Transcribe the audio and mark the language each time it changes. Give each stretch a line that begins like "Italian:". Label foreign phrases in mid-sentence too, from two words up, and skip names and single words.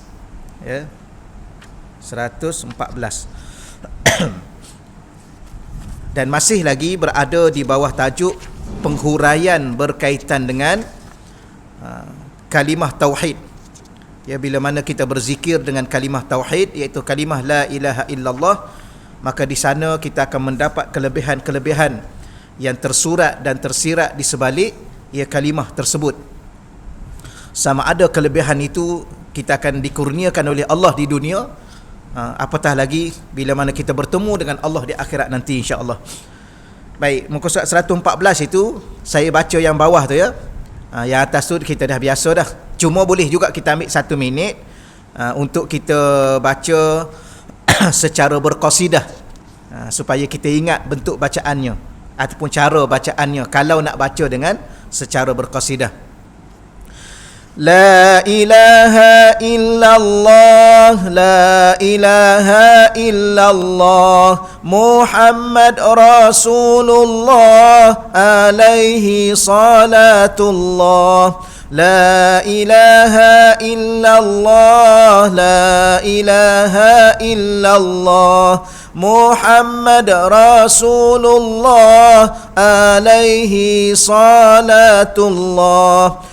Malay: Ya. 114. Dan masih lagi berada di bawah tajuk penghuraian berkaitan dengan kalimah tauhid. Ya, bila mana kita berzikir dengan kalimah tauhid, iaitu kalimah
Arabic: لا إله إلا الله,
Malay: maka di sana kita akan mendapat kelebihan-kelebihan yang tersurat dan tersirat di sebalik ya kalimah tersebut. Sama ada kelebihan itu kita akan dikurniakan oleh Allah di dunia, apatah lagi bila mana kita bertemu dengan Allah di akhirat nanti
Arabic: إن شاء الله.
Malay: Baik, muka surat 114 itu saya baca yang bawah tu ya. Yang atas tu kita dah biasa dah. Cuma boleh juga kita ambil 1 minit untuk kita baca secara berqasidah, supaya kita ingat bentuk bacaannya ataupun cara bacaannya kalau nak baca dengan secara berqasidah.
Arabic: لا إله إلا الله، لا إله إلا الله، محمد رسول الله، عليه صلاة الله. لا إله إلا الله، لا إله إلا الله، محمد رسول الله، عليه صلاة الله.